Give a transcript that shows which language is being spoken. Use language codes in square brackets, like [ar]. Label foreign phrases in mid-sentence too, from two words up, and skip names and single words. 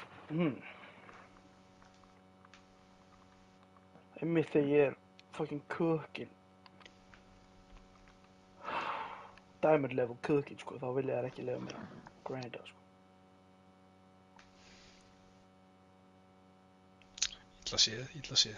[is] Einmitt þegar ég er [en] fucking cooking, diamond level cooking, [is] sko, þá vilja þær ekki leyfa mér að grinda, sko. Illa séð, illa séð.